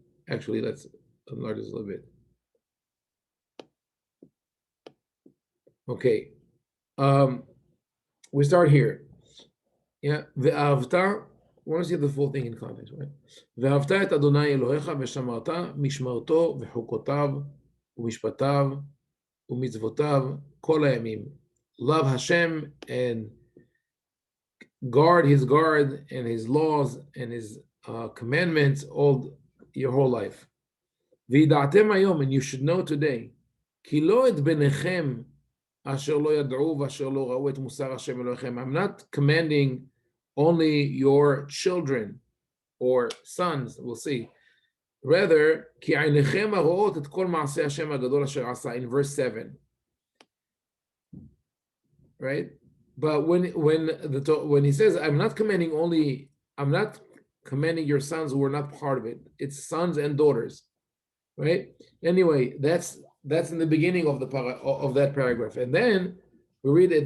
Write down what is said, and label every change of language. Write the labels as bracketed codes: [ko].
[en] Actually, let's enlarge this a little bit. Okay. We start here. Yeah. ואהבת, we want to see the full thing in context, right? [he] ואהבת את אדוני אלוהיך ושמרת משמרתו וחוקותיו ומשפטיו ומצוותיו כל הימים. [en] Love Hashem and guard his and his laws and his commandments all your whole life. [he] וידעתם היום, [en] and you should know today, [he] כי לא את בניכם אשר לא ידעו ואשר לא ראו את מוסר השם אלוהיכם. [en] I'm not commanding only your children or sons, we'll see. Rather, [he] כי עיניכם הרואות את כל מעשי השם הגדול אשר עשה, [en] in verse 7. Right? But when he says, I'm not commanding your sons who were not part of it. It's sons and daughters, right? Anyway, that's in the beginning of that paragraph, and then we read it.